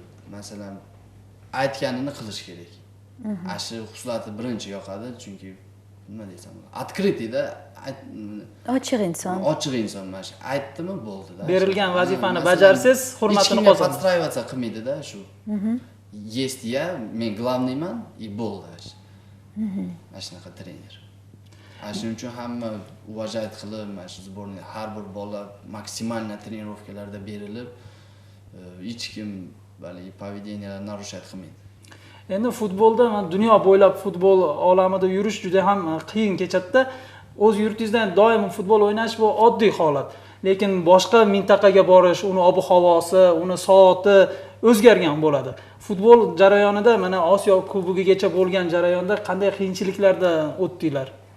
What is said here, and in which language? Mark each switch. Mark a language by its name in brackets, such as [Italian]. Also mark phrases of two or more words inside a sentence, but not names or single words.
[Uzbek] Masalan, aytganini qilish kerak. Shu xuslati birinchi yoqadi, chunki nima desam, открытый-da, Ochiq inson. Ochiq inson mana shu aytdimi bo'ldi-da. Berilgan vazifani bajarsiz, hurmatini qozonasiz. Подстраиваться qilmaydi-da shu. [Russian] Есть я, [Uzbek] men главныйman, и bo'ldi. Mana shunaqa trener. Shuning uchun hamma уважать qilib, mana shu sborniy har bir bola maksimalna trenirovkalarda berilib, hech kim balki [Russian] поведениялар нарушать [Uzbek] qilmaydi. Endi futbolda, dunyo bo'ylab futbol olamida yurish juda ham qiyin kechadi-da. O'z yurtingizdan doim futbol o'ynash bu oddiy holat. Lekin boshqa mintaqaga borish, uni ob-havosi, uni soati o'zgargan bo'ladi. Futbol jarayonida, mana Osiyo Kubogigacha bo'lgan jarayonda qanday qiyinchiliklardan o'tdinglar?